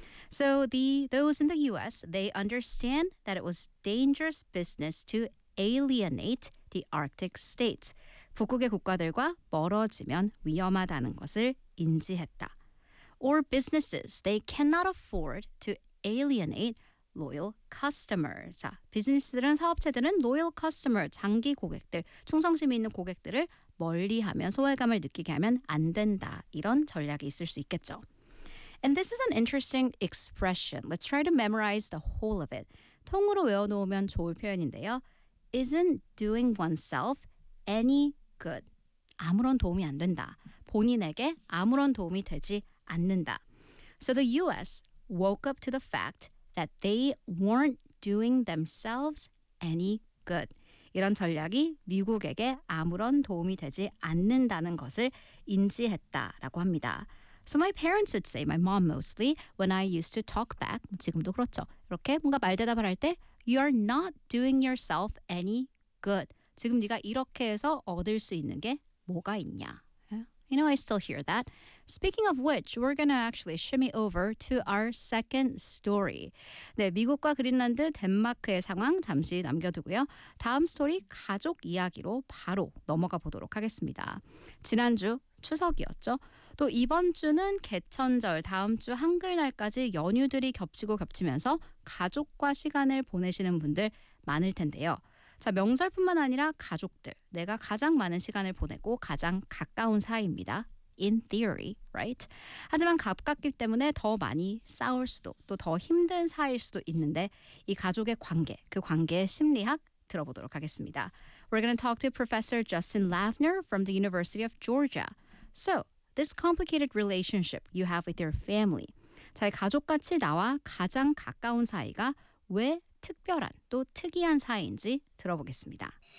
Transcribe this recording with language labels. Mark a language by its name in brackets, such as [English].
[English] So those in the U.S., they understand that it was dangerous business to alienate the Arctic states. [Korean] 북극의 국가들과 멀어지면 위험하다는 것을 인지했다. [English] Or businesses, they cannot afford to alienate loyal customers. [Korean] 자, 비즈니스들은 사업체들은 loyal customer, 장기 고객들, 충성심이 있는 고객들을 멀리하면 소외감을 느끼게 하면 안 된다. 이런 전략이 있을 수 있겠죠. [English] And this is an interesting expression. Let's try to memorize the whole of it. [Korean] 통으로 외워놓으면 좋을 표현인데요. [English] Isn't doing oneself any good? [Korean] 아무런 도움이 안 된다. 본인에게 아무런 도움이 되지 않는다. [English] So the U.S. woke up to the fact that they weren't doing themselves any good. [Korean] 이런 전략이 미국에게 아무런 도움이 되지 않는다는 것을 인지했다라고 합니다. [English] So my parents would say, my mom mostly, when I used to talk back, [Korean] 지금도 그렇죠. 이렇게 뭔가 말대답을 할 때, [English] you are not doing yourself any good. [Korean] 지금 네가 이렇게 해서 얻을 수 있는 게 뭐가 있냐. [English] You know, I still hear that. Speaking of which, we're going to actually shimmy over to our second story. [Korean] 네, 미국과 그린란드, 덴마크의 상황 잠시 남겨두고요. 다음 스토리 가족 이야기로 바로 넘어가 보도록 하겠습니다. 지난주 추석이었죠. 또 이번 주는 개천절, 다음 주 한글날까지 연휴들이 겹치고 겹치면서 가족과 시간을 보내시는 분들 많을 텐데요. 자, 명절뿐만 아니라 가족들, 내가 가장 많은 시간을 보내고 가장 가까운 사이입니다. [English] In theory, right? [Korean] 하지만 가깝기 때문에 더 많이 싸울 수도, 또 더 힘든 사이일 수도 있는데 이 가족의 관계, 그 관계의 심리학 들어보도록 하겠습니다. [English] We're going to talk to Professor Justin Lavner from the University of Georgia. So, this complicated relationship you have with your family, [Korean] 자, 가족같이 나와 가장 가까운 사이가 왜 특별한 또 특이한 사이인지 들어보겠습니다.